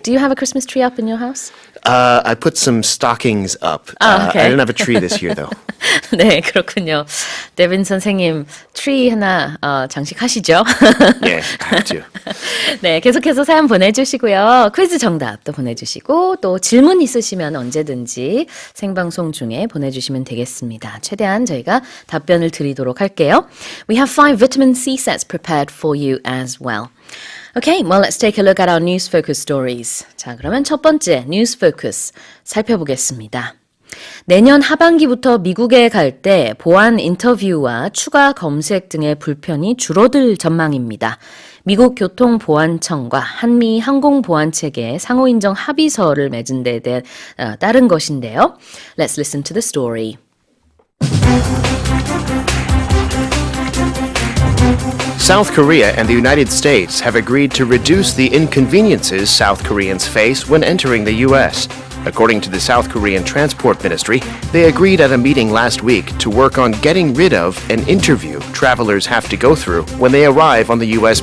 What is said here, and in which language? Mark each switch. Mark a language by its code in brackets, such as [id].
[en] Do you have a Christmas tree up in your house? I put some stockings up. Okay. I didn't have a tree this year, though. [ko] 네, 그렇군요. 데빈 선생님, 트리 하나 장식하시죠? [en] Yeah, I have to. [ko] 네, 계속해서 사연 보내주시고요. 퀴즈 정답도 보내주시고 또 질문 있으시면 언제든지 생방송 중에 보내주시면 되겠습니다. 최대한 저희가 답변을 드리도록 할게요. [en] We have 5 vitamin C sets prepared for you as well. Okay, well, let's take a look at our news focus stories. [ko] 자, 그러면 첫 번째 news focus 살펴보겠습니다. 내년 하반기부터 미국에 갈 때 보안 인터뷰와 추가 검색 등의 불편이 줄어들 전망입니다. 미국 교통보안청과 한미 항공보안체계 상호인정 합의서를 맺은 데 따른 것인데요. [en] Let's listen to the story. South Korea and the United States have agreed to reduce the inconveniences South Koreans face when entering the U.S. According to the South Korean Transport Ministry, they agreed at a meeting last week to work on getting rid of an interview travelers have to go through when they arrive on the U.S.